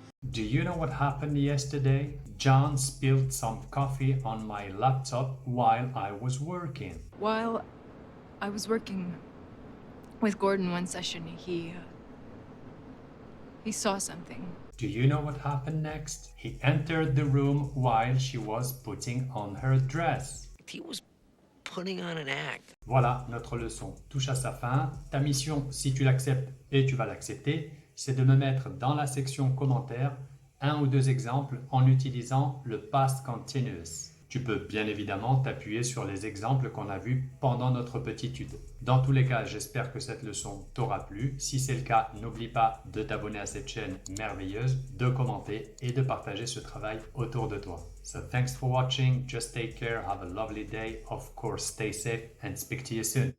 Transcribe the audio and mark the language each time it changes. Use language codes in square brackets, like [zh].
[en] Do you know what happened yesterday? John spilled some coffee on my laptop while I was working. While I was working with Gordon one session, he saw something. Do you know what happened next? He entered the room while she was putting on her dress. He was putting on an act. [fr] Voilà, notre leçon touche à sa fin. Ta mission, si tu l'acceptes et tu vas l'accepter, c'est de me mettre dans la section commentaires un ou deux exemples en utilisant le past continuous. Tu peux bien évidemment t'appuyer sur les exemples qu'on a vus pendant notre petit tuto. Dans tous les cas, j'espère que cette leçon t'aura plu. Si c'est le cas, n'oublie pas de t'abonner à cette chaîne merveilleuse, de commenter et de partager ce travail autour de toi. [en] So thanks for watching, just take care, have a lovely day, of course stay safe and speak to you soon.